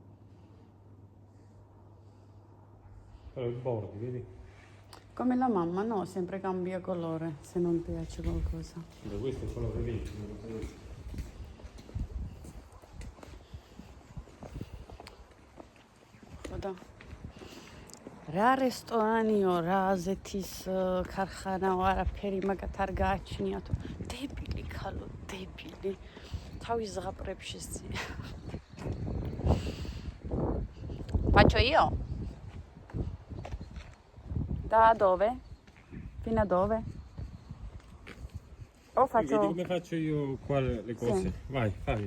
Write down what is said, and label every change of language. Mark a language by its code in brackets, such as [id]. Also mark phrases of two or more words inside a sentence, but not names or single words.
[it] Però i bordi, vedi? Come la mamma, no? Sempre cambia colore se non piace qualcosa. Beh, questo è quello che vedi. Guarda. [ka] რა რესტორანიო, რა აზეთის ქარხანაო, არაფერი მაგათ არ გააჩნიათო. დებილი ქალო, დებილი. თავის ზღაპრებში ზია. [it] Faccio io? Da dove? Fino a dove? O faccio... Vedi come faccio io qua le cose? Sì. Vai, fai.